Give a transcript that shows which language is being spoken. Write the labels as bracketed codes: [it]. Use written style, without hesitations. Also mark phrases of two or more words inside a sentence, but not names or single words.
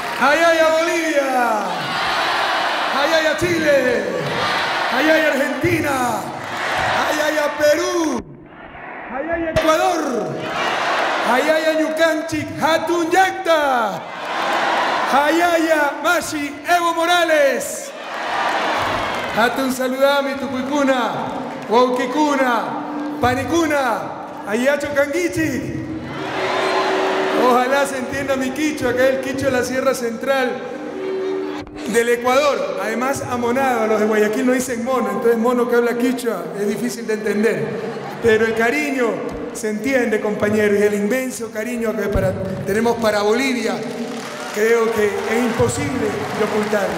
[qu] Ayaya Bolivia, ayaya Chile, ayaya Argentina, ayaya Perú, ayaya Ecuador, ayaya Ñucanchic Hatun Yacta, ayaya Mashi Evo Morales, Hatun Saludami Tucuicuna, Huauquicuna, Panicuna, ayacho Canguichi. [es] Ojalá se entienda mi quichua, que es el quichua de la Sierra Central del Ecuador. Además, amonado, los de Guayaquil no dicen mono, entonces mono que habla quichua es difícil de entender. Pero el cariño se entiende, compañeros, y el inmenso cariño que tenemos para Bolivia, creo que es imposible de ocultarlo.